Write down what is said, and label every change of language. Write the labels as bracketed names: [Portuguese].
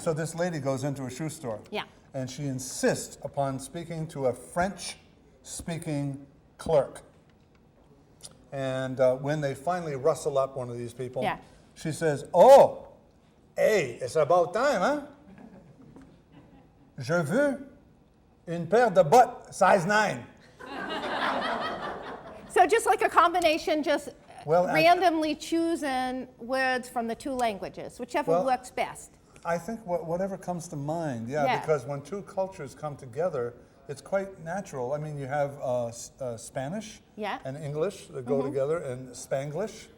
[English] So this lady goes into a shoe store. Yeah. And she insists upon speaking to a French-speaking clerk. And when they finally rustle up one of these people, she says, oh, hey, it's about time, huh? [French] Je veux une paire de bottes [English] size 9. So just like a combination, just randomly choosing words from the two languages, whichever works best. I think whatever comes to mind, because when two cultures come together, it's quite natural. I mean, you have Spanish and English that go together, and Spanglish.